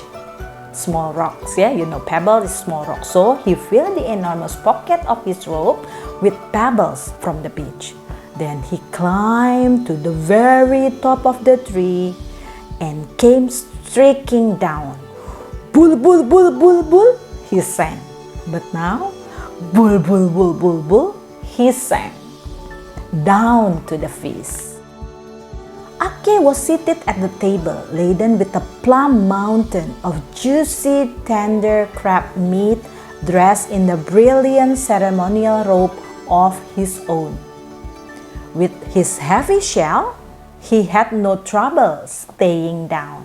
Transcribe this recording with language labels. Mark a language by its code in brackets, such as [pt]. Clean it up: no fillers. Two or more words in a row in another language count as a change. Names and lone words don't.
[en] Small rocks, yeah, you know, pebble is small rock. So he filled the enormous pocket of his robe with pebbles from the beach. Then he climbed to the very top of the tree and came streaking down. Bul bul bul bul bul, he sang. But now, bul bul bul bul bul, he sang down to the feast. Ake was seated at the table, laden with a plump mountain of juicy, tender crab meat, dressed in the brilliant ceremonial robe of his own. With his heavy shell, he had no trouble staying down.